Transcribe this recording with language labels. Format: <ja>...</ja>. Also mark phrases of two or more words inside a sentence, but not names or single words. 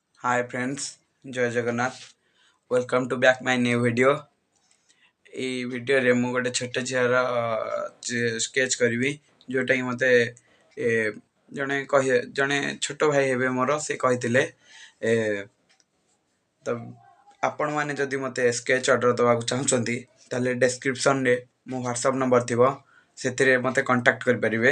<en>Hi friends, Jai Jagannath. Welcome to back my new video.</en> <or>এই ଭିଡ଼ିଓରେ ମୁଁ ଗୋଟେ ଛୋଟ ଝିଅର ସ୍କେଚ୍ କରିବି ଯେଉଁଟାକି ମୋତେ ଜଣେ ଛୋଟ ଭାଇ ହେବେ ମୋର ସେ କହିଥିଲେ ତ ଆପଣମାନେ ଯଦି ମୋତେ</or> <en>sketch order</en> <or>ଦେବାକୁ ଚାହୁଁଛନ୍ତି ତାହେଲେ ଡେସ୍କ୍ରିପ୍ସନ୍ରେ ମୋ ହ୍ୱାଟ୍ସଆପ୍ ନମ୍ବର ଥିବ ସେଥିରେ ମୋତେ କଣ୍ଟାକ୍ଟ କରିପାରିବେ।</or>